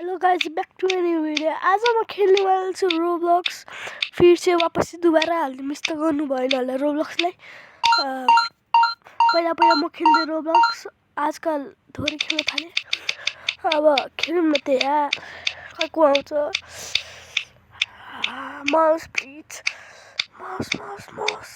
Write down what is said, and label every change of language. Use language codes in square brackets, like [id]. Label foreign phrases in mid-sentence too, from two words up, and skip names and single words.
[en] Hello guys, back to a new video. [ne] आज म खेल्ने वाला छु रोब्लक्स। [hi] फिर से वापस दोबारा [ne] हाल्ने मिस त गर्नु भएन होला रोब्लक्सलाई। पहिला पहिला म खेल्दै रोब्लक्स, आजकल थोरै खेल्न थालेँ। अब खेलौँ न त यार, को आउँछ। [en] mouse please, mouse mouse mouse.